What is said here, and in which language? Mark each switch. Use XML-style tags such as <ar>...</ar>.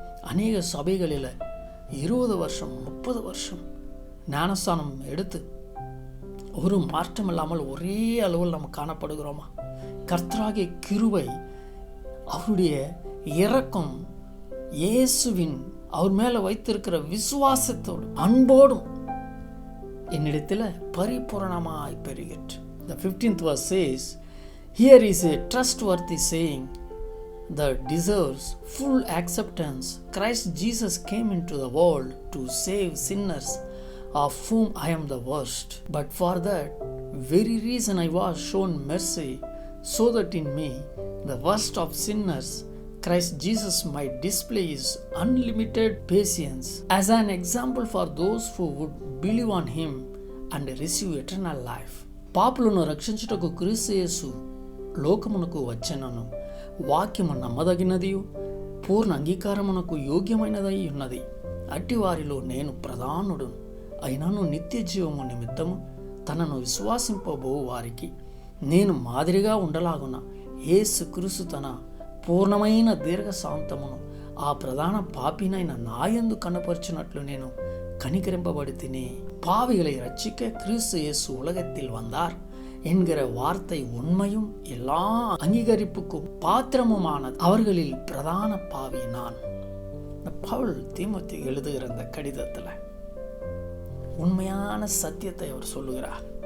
<ta>அநேக சபைகளில் 20 வருஷம் 30 வருஷம் ஞானஸ்தானம் எடுத்து ஒரு மாற்றம் இல்லாமல் ஒரே அளவில் நம்ம காணப்படுகிறோமா? கர்த்தராகிய கிருபை, அவருடைய இரக்கம், இயேசுவின் அவர் மேலே வைத்திருக்கிற விசுவாசத்தோடு அன்போடும் என்னிடத்தில் பரிபூரணமாய் பெருகிற்று.</ta> <en>The 15th verse says, here is a trustworthy saying that deserves full acceptance. Christ Jesus came into the world to save sinners, of whom I am the worst. But for that very reason I was shown mercy, so that in me, the worst of sinners, Christ Jesus might display his unlimited patience as an example for those who would believe on him and receive eternal life.</en> <te>పాపులను రక్షించుటకు క్రీస్తు యేసు లోకమునకు వచ్చెనను. వాక్యము నమ్మదగినదియు పూర్ణ అంగీకారమునకు యోగ్యమైనదై ఉన్నది. అట్టి వారిలో నేను ప్రధానుడును. అయినను నిత్య జీవము నిమిత్తము తనను విశ్వాసింపబో వారికి నేను మాదిరిగా ఉండలాగున యేసు క్రీస్తు తన పూర్ణమైన దీర్ఘశాంతమును ఆ ప్రధాన పాపినైన నాయందు కనపరిచినట్లు నేను கனிகரிம்பபடி தினே.</te> <ta>பாவிகளை ரட்சிக்க கிறிஸ்து இயேசு உலகத்தில் வந்தார் என்கிற வார்த்தை உண்மையும் எல்லா அங்கீகரிப்புக்கும் பாத்திரமுமானது. அவர்களில் பிரதான பாவி நான். பவுல் தீமோத்தி எழுதுகிற இந்த கடிதத்தில் உண்மையான சத்தியத்தை அவர் சொல்லுகிறார்.</ta>